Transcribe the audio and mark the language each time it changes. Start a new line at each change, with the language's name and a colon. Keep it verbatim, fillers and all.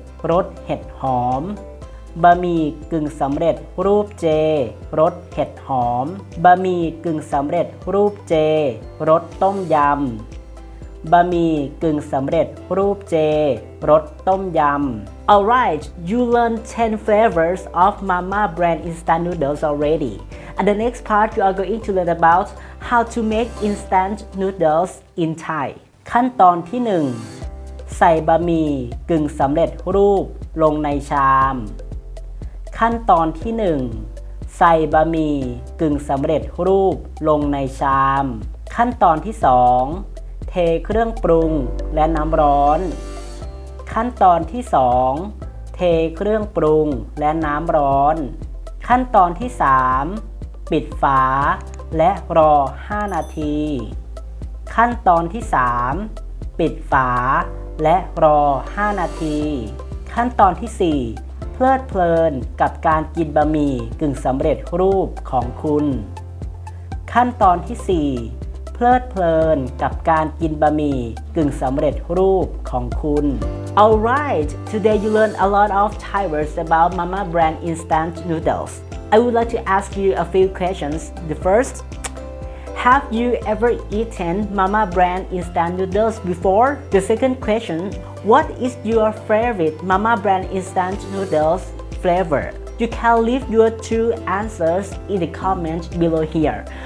Thai: รสเห็ดหอมบะหมี่กึ่งสำเร็จรูปเจรสเห็ดหอมบะหมี่กึ่งสำเร็จรูปเจรสต้มยำ
English: บะหมี่กึ่งสำเร็จรูปเจรสต้มยำ Alright, you learned ten flavors of Mama brand instant noodles already. And the next part you are going to learn about how to make instant noodles in Thai.
Thai: ขั้นตอนที่หนึ่งใส่บะหมี่กึ่งสำเร็จรูปลงในชามขั้นตอนที่หนึ่งใส่บะหมี่กึ่งสำเร็จรูปลงในชามขั้นตอนที่สองเทเครื่องปรุงและน้ำร้อนขั้นตอนที่สองเทเครื่องปรุงและน้ำร้อนขั้นตอนที่สามปิดฝาและรอห้านาที ขั้นตอนที่สามปิดฝาและรอห้านาทีขั้นตอนที่สี่เพลิดเพลินกับการกินบะหมี่กึ่งสำเร็จรูปของคุณขั้นตอนที่สี่เพลิดเพลินกับการกินบะหมี่กึ่งสำเร็จรูปของคุณ
English: Alright, today you learned a lot of Thai words about Mama brand instant noodles. I would like to ask you a few questions. The first, have you ever eaten Mama brand instant noodles before? The second question,What is your favorite Mama brand instant noodles flavor? You can leave your two answers in the comment below here.